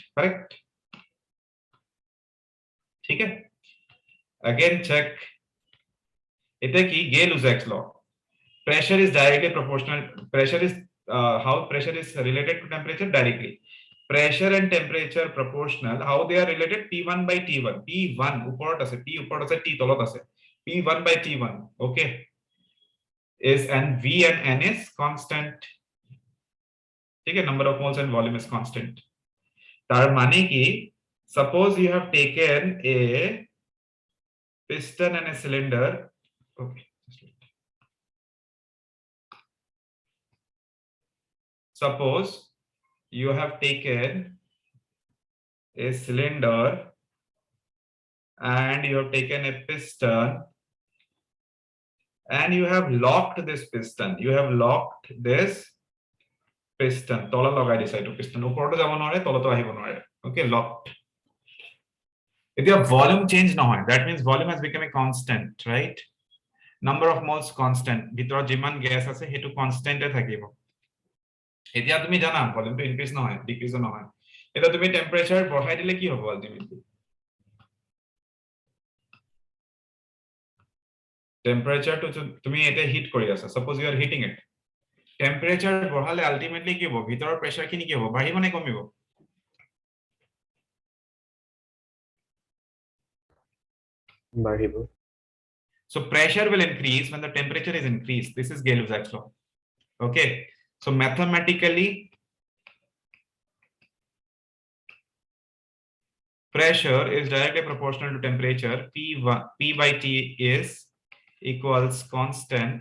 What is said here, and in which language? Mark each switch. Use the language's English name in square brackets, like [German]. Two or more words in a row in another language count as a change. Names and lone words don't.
[English] Correct? Okay? Again check. [Assamese] ইটো কি [English] Gay-Lussac's law. Pressure is directly proportional. Pressure is how pressure is related to temperature directly. Pressure and temperature proportional. How they are related? P1 by T1. P1 [Assamese] ওপৰত আছে, P ওপৰত আছে, T তলত আছে. [English] P1 by T1. Okay. Is and V and N is constant. Okay, number of moles and volume is constant. [Assamese] তার মানে কি? [English] Suppose you have taken a piston and a cylinder. Okay. Suppose you have taken a cylinder and you have taken a piston and you have locked this piston. You have locked this piston. [Assamese] তলত লগাই দিছা এইটো piston ওপৰতো যাব নোৱাৰে, তলতো আহিব নোৱাৰে. Okay, locked. এতিয়া [English] volume change [Assamese] নহয়. [English] That means volume has become a constant, right? Number of moles constant. [Assamese] ভিতৰত যিমান gas আছে হেতু constant এ থাকিব. এতিয়া তুমি জানা ভলিউমটো ইনক্ৰিজ নহয়, ডিক্ৰিজ নহয়. এটা তুমি টেম্পারেচার বঢ়াই দিলে কি হ'ব আলটিমেটলি? টেম্পারেচার তো তুমি এটা হিট কৰি আছা, [English] suppose you are heating it. [Assamese] টেম্পারেচার বঢ়ালে আলটিমেটলি কি হ'ব? ভিতৰৰ প্ৰেসাৰ খিনি কি হ'ব? বাঢ়িব নে কমিব? বাঢ়িব. [English] So pressure will increase when the temperature is increased. This is Gay-Lussac's law. Okay. So mathematically, pressure is directly proportional to temperature. P by T is equals constant.